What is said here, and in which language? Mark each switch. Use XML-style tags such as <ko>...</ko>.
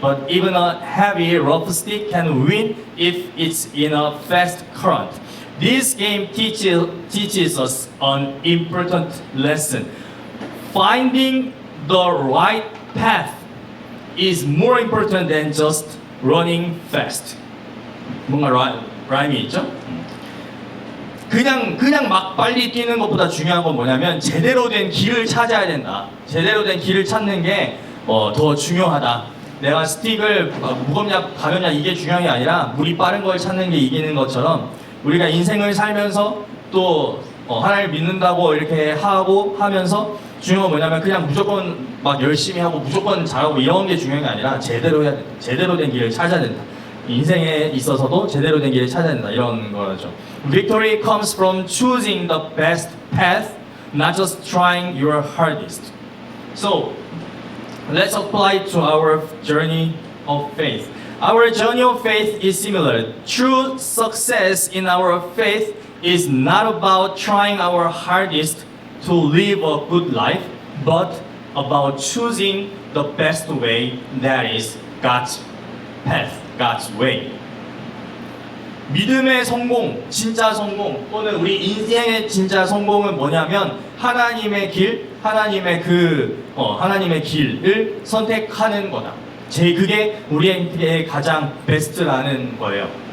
<en>But even a heavy rough stick can win if it's in a fast current. This game teaches us an important lesson. Finding the right path is more important than just running fast.</en> <ko>뭔가 라임이 있죠? 그냥 막 빨리 뛰는 것보다 중요한 건 뭐냐면 제대로 된 길을 찾아야 된다. 제대로 된 길을 찾는 게 더 중요하다. 내가 스틱을 무겁냐 가볍냐 이게 중요한 게 아니라 물이 빠른 걸 찾는 게 이기는 것처럼 우리가 인생을 살면서 또 하나님을 믿는다고 이렇게 하면서 중요한 건 뭐냐면 그냥 무조건 막 열심히 하고 무조건 잘하고 이런 게 중요한 게 아니라 제대로 해야 된다. 제대로 된 길을 찾아야 된다. 인생에 있어서도 제대로 된 길을 찾아야 된다. 이런 거죠.</ko> <en>Victory comes from choosing the best path, not just trying your hardest. So, let's apply it to our journey of faith. Our journey of faith is similar. True success in our faith is not about trying our hardest to live a good life, but about choosing the best way, that is God's path, God's way.</en> <ko>믿음의 성공, 진짜 성공, 또는 우리 인생의 진짜 성공은 뭐냐면 하나님의 길, 하나님의 길을 선택하는 거다. 그게 우리에게 가장 베스트라는 거예요.</ko>